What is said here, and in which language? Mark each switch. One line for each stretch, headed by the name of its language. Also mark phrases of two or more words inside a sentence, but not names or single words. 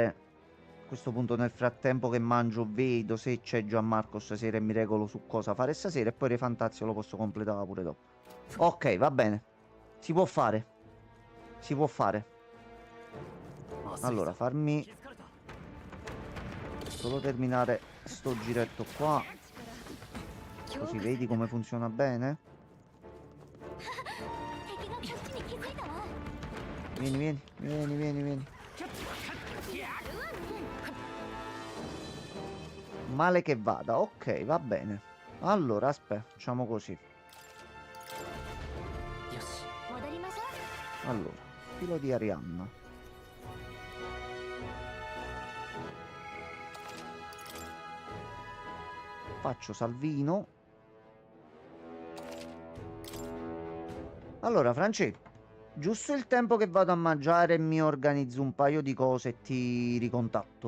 Italian: A questo punto nel frattempo che mangio vedo se c'è Gianmarco stasera e mi regolo su cosa fare stasera e poi Re Fantazio lo posso completare pure dopo. Ok, va bene. Si può fare. Si può fare. Allora, farmi solo terminare sto giretto qua. Così vedi come funziona bene.
Japanese: 敵がこっちに気づいたわ。
Italian: Vieni, vieni, vieni, vieni, vieni.
Japanese: やるわね。
Italian: Male che vada, ok, va bene. Allora, aspetta, facciamo così.
Japanese: よし戻りましょう。
Italian: Allora, filo di Arianna. Faccio Salvino. Allora, Francesco, Giusto il tempo che vado a mangiare e mi organizzo un paio di cose e ti ricontatto.